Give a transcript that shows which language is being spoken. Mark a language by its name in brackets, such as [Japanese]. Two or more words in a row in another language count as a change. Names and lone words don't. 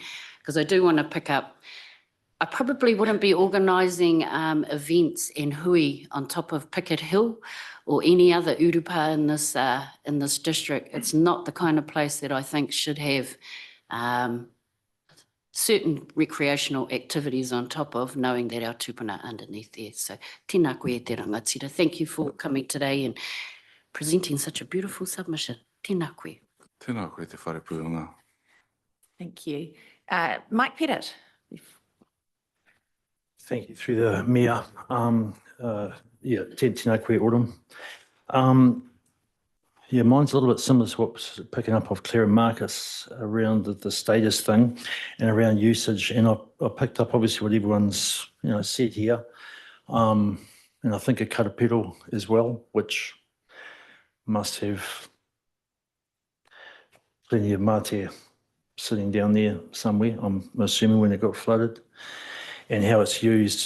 [English] Because I do want to pick up, I probably wouldn't be organising events in Hui on top of Picket Hill or any other urupa in this district. It's not the kind of place that I think should have certain recreational activities on top of, knowing that our tupuna are underneath there. [Māori] So tēnā koe e te rangatira. [English] Thank you for coming today and presenting such a beautiful submission. [Māori] Tēnā koe. Tēnā koe te whare puanga. [English] Thank you. Mike Pettit. Thank you, through the Mayor. Yeah, [Māori] tēnā koe Autumn. [English] Yeah, mine's a little bit similar to what was picking up off Claire and Marcus around the status thing and around usage. And I picked up obviously what everyone's said here. And I think a Karapiro as well, which must have plenty of mate sitting down there somewhere, I'm assuming, when it got flooded, and how it's used.